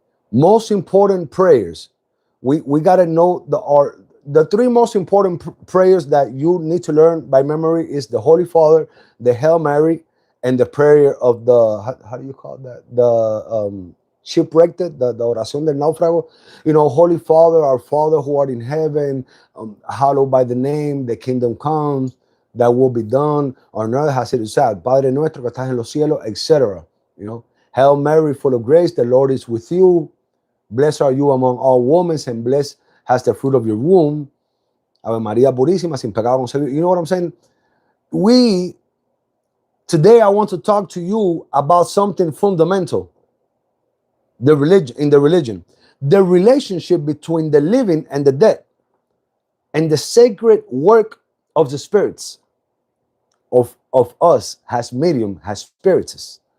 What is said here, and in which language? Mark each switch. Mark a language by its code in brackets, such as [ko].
[en] Most important prayers. We got to know the three most important prayers that you need to learn by memory is the Holy Father, the Hail Mary, and the prayer of the, how do you call that? The shipwrecked, the [es] oración del náufrago. [en] You know, Holy Father, our Father who art in heaven, hallowed by the name, the kingdom comes, that will be done on earth as it is said. [es] Padre nuestro que estás en los cielos, etc. [en] You know, Hail Mary, full of grace, the Lord is with you. Blessed are you among all women, and blessed has the fruit of your womb. [es] Ave María purísima, sin pecado concebido. [en] You know what I'm saying? We Today, I want to talk to you about something fundamental, in the religion, the relationship between the living and the dead, and the sacred work of the spirits of us as medium, as spiritists.